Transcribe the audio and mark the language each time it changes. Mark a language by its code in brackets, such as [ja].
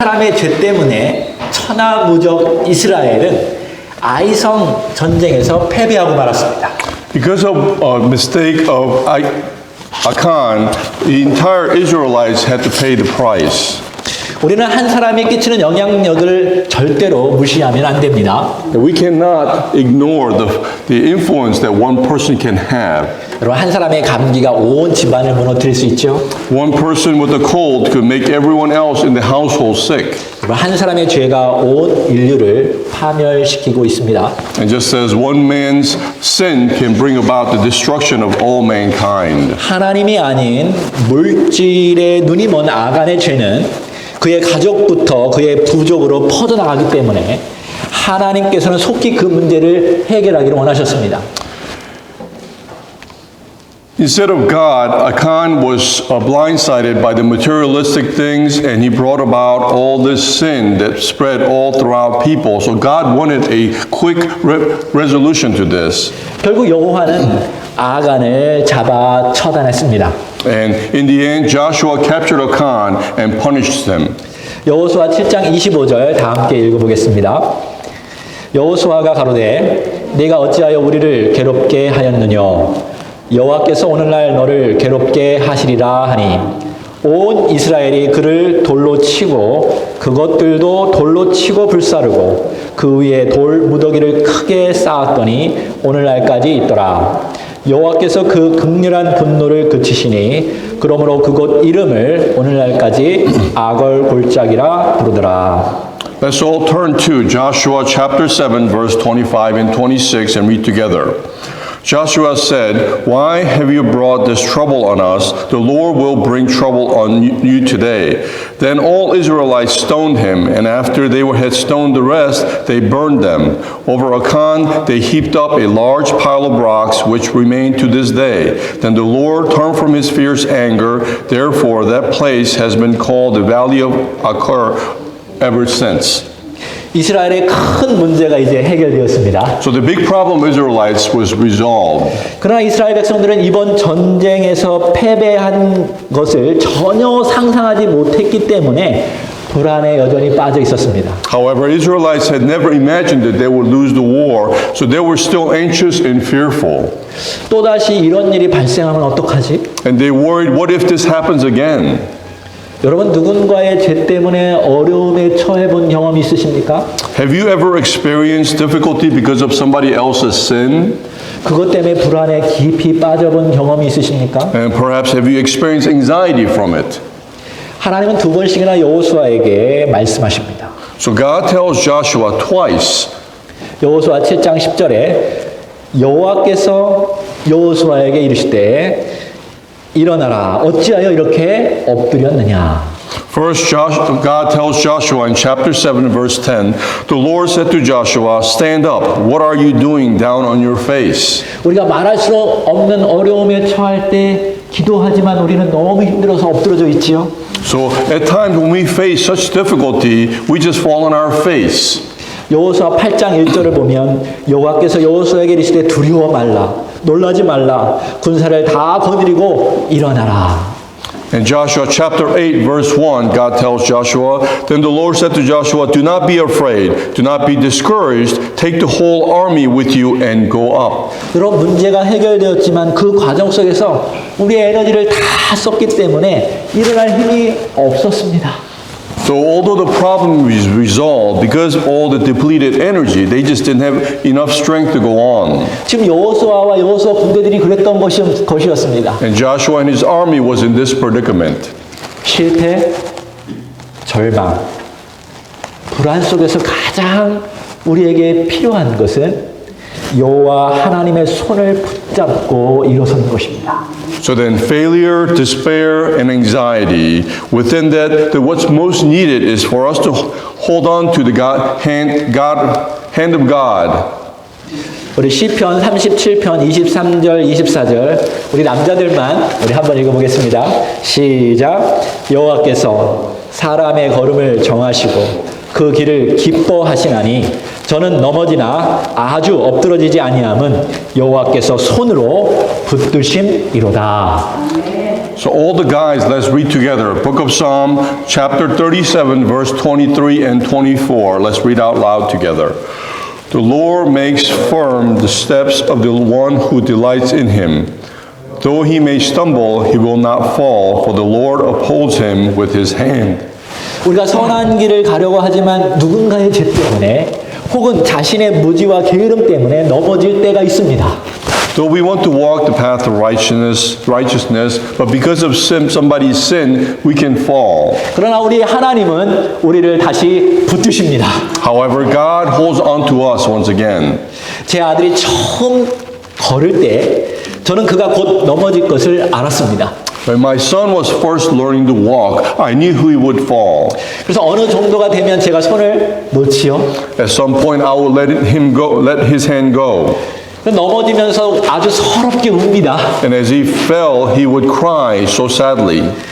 [ko] 사람의 죄 때문에 천하무적 이스라엘은 아이성 전쟁에서 패배하고 말았습니다. [en] Because of a mistake of Achan, the entire Israelites had to pay the price. [ko] 우리는 한 사람이 끼치는 영향력을 절대로 무시하면 안 됩니다. [en] We cannot ignore the influence that one person can have. [ko] 여러분, 한 사람의 감기가 온 집안을 무너뜨릴 수 있죠. [en] One person with a cold could make everyone else in the household sick. [ko] 여러분, 한 사람의 죄가 온 인류를 파멸시키고 있습니다. [en] And just as one man's sin can bring about the destruction of all mankind. [ko] 하나님이 아닌 물질의 눈이 먼 아간의 죄는 그의 가족부터 그의 부족으로 퍼져나가기 때문에 하나님께서는 속히 그 문제를 해결하기를 원하셨습니다. [en] Instead of God, Achan was blindsided by the materialistic things, and he brought about all this sin that spread all throughout people. So God wanted a quick resolution to this. [ko] 결국 여호와는 아간을 잡아 처단했습니다. [en] And in the end, Joshua captured Achan and punished them. [ko] 여호수아 7장 25절 다 함께 읽어보겠습니다. 여호수아가 가로되 네가 어찌하여 우리를 괴롭게 하였느냐 여호와께서 오늘날 너를 괴롭게 하시리라 하니 온 이스라엘이 그를 돌로 치고 그것들도 돌로 치고 불사르고 그 위에 돌 무더기를 크게 쌓았더니 오늘날까지 있더라. 여호와께서 그 극렬한 분노를 그치시니 그러므로 그곳 이름을 오늘날까지 아걸 골짜기라 부르더라. [en] Let's all turn to Joshua chapter 7 verse 25 and 26 and read together. Joshua said, "Why have you brought this trouble on us? The Lord will bring trouble on you today." Then all Israelites stoned him, and after they had stoned the rest, they burned them. Over Achan they heaped up a large pile of rocks, which remain to this day. Then the Lord turned from his fierce anger. Therefore that place has been called the Valley of Achor ever since. [ko] 이스라엘의 큰 문제가 이제 해결되었습니다. [en] So the big problem of Israelites was resolved. [ko] 그러나 이스라엘 백성들은 이번 전쟁에서 패배한 것을 전혀 상상하지 못했기 때문에 불안에 여전히 빠져 있었습니다. [en] However, Israelites had never imagined that they would lose the war, so they were still anxious and fearful. [ko] 또다시 이런 일이 발생하면 어떡하지? [en] And they worried, what if this happens again? [ko] 여러분, 누군가의 죄 때문에 어려움에 처해 본 경험이 있으십니까? [en] Have you ever experienced difficulty because of somebody else's sin? [ko] 그것 때문에 불안에 깊이 빠져본 경험이 있으십니까? [en] And perhaps have you experienced anxiety from it? [ko] 하나님은 두 번씩이나 여호수아에게 말씀하십니다. [en] So God tells Joshua twice. [ko] 여호수아 7장 10절에 여호와께서 여호수아에게 이르시되 일어나라 어찌하여 이렇게 엎드렸느냐. [en] First, God tells Joshua in chapter 7, verse 10, the Lord said to Joshua, stand up. What are you doing down on your face? [ko] 우리가 말할 수 없는 어려움에 처할 때 기도하지만 우리는 너무 힘들어서 엎드러져 있지요. [en] So at times when we face such difficulty, we just fall on our face. [ko] 여호수아 8장 1절을 보면 여호와께서 여호수아에게 이르시되 두려워 말라 놀라지 말라 군사를 다 거느리고 일어나라. [en] In Joshua chapter 8 verse 1, God tells Joshua, then the Lord said to Joshua, do not be afraid, do not be discouraged, take the whole army with you and go up. [ko] 여러분, 문제가 해결되었지만 그 과정 속에서 우리의 에너지를 다 썼기 때문에 일어날 힘이 없었습니다. [en] So although the problem is resolved, because of all the depleted energy, they just didn't have enough strength to go on. [ko] 지금 여호수아와 여호수아 군대들이 그랬던 것이었습니다. [en] And Joshua and his army was in this predicament. [ko] 실패, 절망, 불안 속에서 가장 우리에게 필요한 것은 여호와 하나님의 손을 붙잡고 일어서는 것입니다. [en] So then failure, despair, and anxiety, within that, what's most needed is for us to hold on to the hand of God. [ko] 우리 시편 37편 23절 24절 우리 남자들만 우리 한번 읽어보겠습니다. 시작. 여호와께서 사람의 걸음을 정하시고 그 길을 기뻐하시나니 저는 넘어지나 아주 엎드러지지 아니함은 여호와께서 손으로 붙드심이로다. [en] So all the guys, let's read together. Book of Psalm, chapter 37, verse 23 and 24. Let's read out loud together. The Lord makes firm the steps of the one who delights in him. Though he may stumble, he will not fall, for the Lord upholds him with his hand. [ko] 우리가 선한 길을 가려고 하지만 누군가의 죄 때문에 혹은 자신의 무지와 게으름 때문에 넘어질 때가 있습니다. [en] Though we want to walk the path of righteousness, but because of somebody's sin, we can fall. [ko] 그러나 우리 하나님은 우리를 다시 붙드십니다. [en] However, God holds on to us once again. [ko] 제 아들이 처음 걸을 때 저는 그가 곧 넘어질 것을 알았습니다. [en] When my son was first learning to walk, I knew he would fall. [ko] 그래서 어느 정도가 되면 제가 손을 놓지요. [en] At some point, I would let his hand go. [ko] 넘어지면서 아주 서럽게 웁니다. [en] And as he fell, he would cry so sadly.